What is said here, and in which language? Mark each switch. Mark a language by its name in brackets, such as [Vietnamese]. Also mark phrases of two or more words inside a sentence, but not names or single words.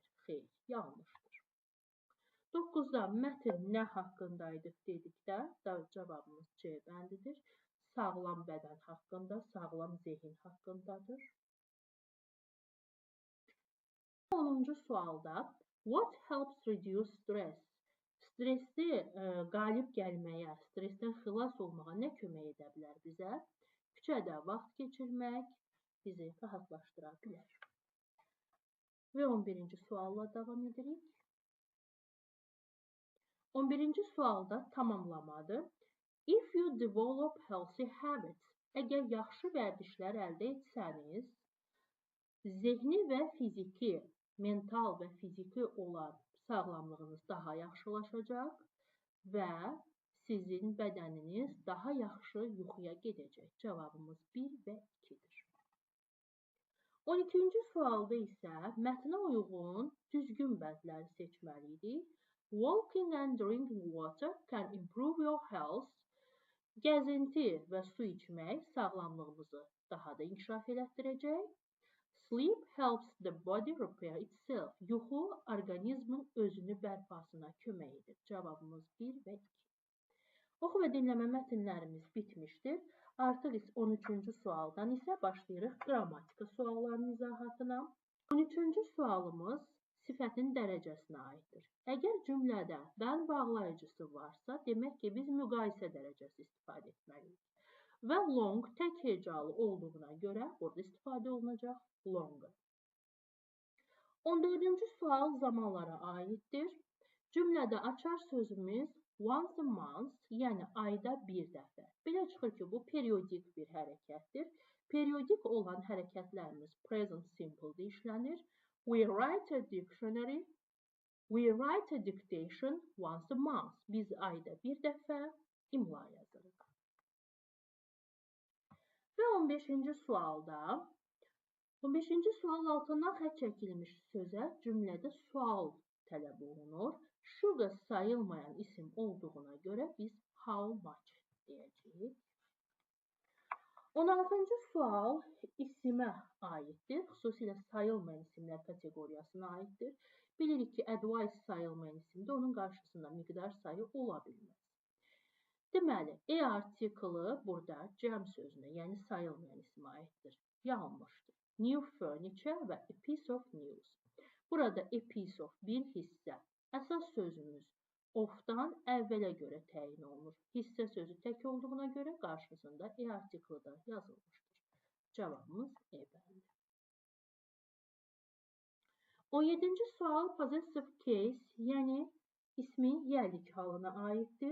[Azerbaijani] Xeyr, yanlışdır. 9-da mətn nə haqqındaydı dedikdə, cavabımız C bəndidir. Sağlam bədən haqqında, sağlam zehin haqqındadır. 10-cu sualda [English] what helps reduce stress? [Azerbaijani] Stressi qalib gəlməyə, stressdən xilas olmağa nə kömək edə bilər bizə? Küçədə vaxt keçirmək bizi rahatlaşdıra bilər. Və 11-ci sualla davam edirik. 11-ci sualda tamamlamadır. [English] If you develop healthy habits, [Azerbaijani] əgər yaxşı vərdişlər əldə etsəniz, zehni və fiziki, mental və fiziki olan sağlamlığınız daha yaxşılaşacaq və sizin bədəniniz daha yaxşı yuxuya gedəcək. Cavabımız 1 və 2-dir. 12-ci sualda isə mətnə uyğun düzgün bəndləri seçməliydik. [English] Walking and drinking water can improve your health. [Azerbaijani] Gəzinti və su içmək sağlamlığımızı daha da inkişaf elətdirəcək. [English] Sleep helps the body repair itself. [Azerbaijani] Yuxu orqanizmin özünü bərpasına kömək edir. Cavabımız 1 və 2. Oxu və dinləmə mətnlərimiz bitmişdir. Artıq 13-cü sualdan isə başlayırıq qrammatika suallarının izahatına. 13-cü sualımız sifətin dərəcəsinə aiddir. Əgər cümlədə bən bağlayıcısı varsa, demək ki, biz müqayisə dərəcəsi istifadə etməliyik. Və long tək hecalı olduğuna görə burada istifadə olunacaq longer. 14-cü sual zamanlara aiddir. Cümlədə açar sözümüz [English] once a month, [Azerbaijani] yəni ayda bir dəfə. Belə çıxır ki, bu periodik bir hərəkətdir. Periodik olan hərəkətlərimiz [English] present simple-da [Azerbaijani] işlənir. [English] We write a dictionary, we write a dictation once a month. [Azerbaijani] Biz ayda bir dəfə imla yazırıq. Və 15-ci sualda, 15-ci sual altından xətt çəkilmiş sözə cümlədə sual tələb olunur. Sugar sayılmayan isim olduğuna görə biz [English] how much [Azerbaijani] deyəcəyik. 16-cı sual isimə aiddir. Xüsusilə sayılmayan isimlər kateqoriyasına aiddir. Bilirik ki, advice sayılmayan isimdə onun qarşısında miqdar sayı ola bilməz. Deməli, artiklı burada cəm sözünə, yəni sayılmayan isimə aiddir. Yanlışdır. [English] New furniture [Azerbaijani] və [English] a piece of news. [Azerbaijani] Burada [English] a piece of [Azerbaijani] bir hissə. Əsas sözümüz of-dan əvvələ görə təyin olunur. Hissə sözü tək olduğuna görə qarşısında artiklı da yazılmışdır. Cavabımız bəli. 17-ci sual [English] possessive case, [Azerbaijani] yəni ismin yerlik halına aiddir.